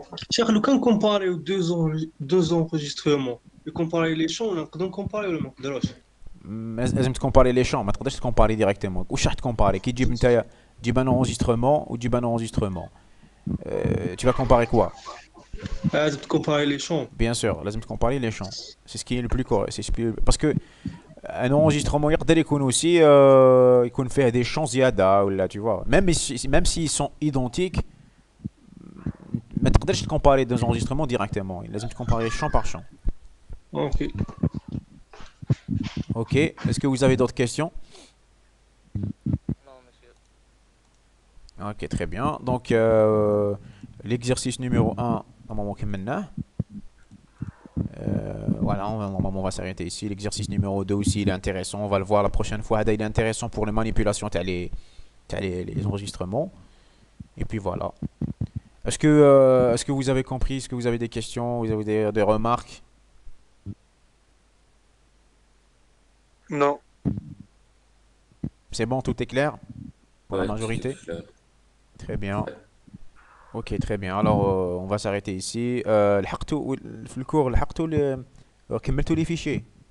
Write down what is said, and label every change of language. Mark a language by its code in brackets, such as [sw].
[ar] Cheikh, لو كان كومباريو [fr] deux enregistrements comparer les champs [ar] نقدروا نكومباريو ولا ما نقدروش؟ لازم تكومباري لي شون، ما تقدرش تكومباري ديريكتومون. واش راح تكومباري كي تجيب نتايا تجيب ان enregistrement وتجيب ان enregistrement [fr] tu vas comparer quoi? [ar] لازم تكومباري لي شون. [fr] Bien sûr, [ar] لازم تكومباري لي شون. [fr] C'est ce qui est le plus correct. Parce que un enregistrement [ar] يقدر يكون [fr] aussi [ar] يكون فيه [fr] des champs [ar] زيادة ولا [fr] tu vois. Même s'ils sont identiques, [ar] ما تقدرش تكومباري [fr] deux enregistrements directement. [ar] لازم تكومباري [fr] champ par champ. Ok. Ok. Est-ce que vous avez d'autres questions? Non, monsieur. Ok, très bien. Donc, l'exercice numéro 1, normalement, voilà, normalement, on va s'arrêter ici. L'exercice numéro 2 aussi, il est intéressant. On va le voir la prochaine fois. Il est intéressant pour les manipulations, les enregistrements. Et puis voilà. Est-ce que vous avez compris? Est-ce que vous avez des questions? Vous avez des remarques? Non. C'est bon, tout est clair pour la Ouais, majorité? c'est clair. Très bien. Ok, très bien. Alors, on va s'arrêter ici. [ar] لحقتوا في الكور لحقتوا كملتوا les fichiers.